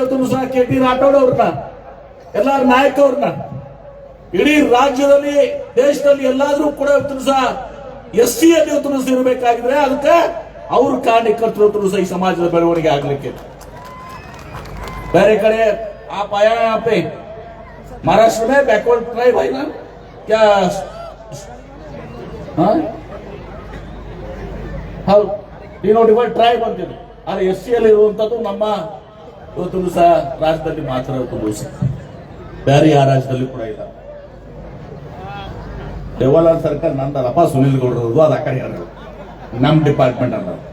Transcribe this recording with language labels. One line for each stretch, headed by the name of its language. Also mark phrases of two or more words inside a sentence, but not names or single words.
Kannada: ಇವತ್ತು KT ರಾಠೋಡ್ ಅವ್ರನ್ನ, ಎಲ್ಲಾರ ನಾಯಕ ಅವ್ರನ್ನ ಇಡೀ ರಾಜ್ಯದಲ್ಲಿ ದೇಶದಲ್ಲಿ ಎಲ್ಲಾದ್ರೂ ಕೂಡ ಇವತ್ತು SC ಅಲ್ಲಿ ಇವತ್ತು ಇರಬೇಕಾಗಿದ್ರೆ ಅದಕ್ಕೆ ಅವ್ರ ಕಾರಣಕರ್ತರು ಈ ಸಮಾಜದ ಬೆಳವಣಿಗೆ ಆಗ್ಲಿಕ್ಕೆ. ಬೇರೆ ಕಡೆ ಆ ಪಯಾಪೆ
Hindi: महाराष्ट्र में
English: backward tribe
Hindi: है ना क्या?
Kannada: ಹೌದು,
English: denotified tribe
Kannada: ಅಂತೀವಿ. ಆದರೆ SC ಅಲ್ಲಿ ಇರುವಂತದ್ದು ನಮ್ಮ ಇವತ್ತು ಸಹ ರಾಜ್ಯದಲ್ಲಿ ಮಾತ್ರ ಇವತ್ತು ಬೇರೆ ಯಾವ ರಾಜ್ಯದಲ್ಲಿ ಕೂಡ ಇಲ್ಲ. ದೇವಾಲಯ ಸರ್ಕಾರ ನಂದಲ್ಲಪ್ಪ, ಸುನಿಲ್ ಗೌಡರದು ಅದು ಆ ಕಡೆ ನಮ್ಮ ಡಿಪಾರ್ಟ್ಮೆಂಟ್ ಅಲ್ಲ.